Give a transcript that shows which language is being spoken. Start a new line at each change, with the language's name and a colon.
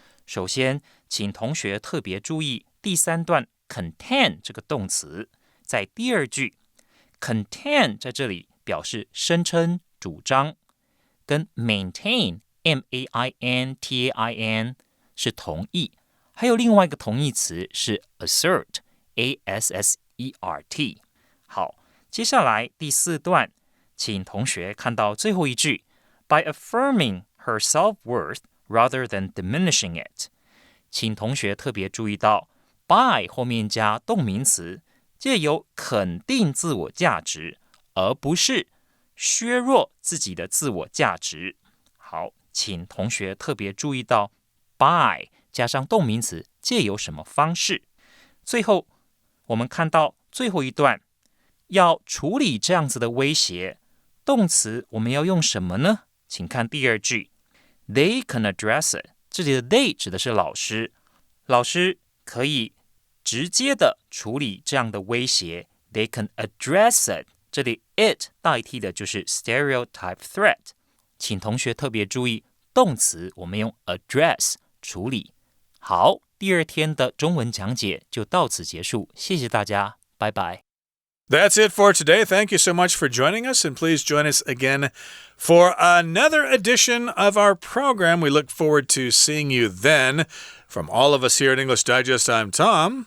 Chinese: 首先，请同学特别注意第3段 contain 这个动词，在第2句 contain 在这里表示声称、主張，跟 maintain maintain 是同义。还有另外一个同义词是 assert assert。好，接下来第4段，请同学看到最后一句
English: by affirming her self-worth rather than diminishing it。
Chinese: 请同学特别注意到 by 后面加动名词，借由肯定自我价值，而不是削弱自己的自我价值。好，请同学特别注意到 by 加上动名词借由什么方式。最后我们看到最后一段，要处理这样子的威胁，动词我们要用什么呢？请看第2句
English: They can address it。
Chinese: 这里的 they 指的是老师，老师可以直接的处理这样的威胁。
English: They can address it，
Chinese: 这里 it 代替的就是 stereotype threat。请同学特别注意，动词我们用 address 处理。好，第2天的中文讲解就到此结束，谢谢大家，拜拜。
English: That's it for today. Thank you so much for joining us, and please join us again for another edition of our program. We look forward to seeing you then. From all of us here at English Digest, I'm Tom.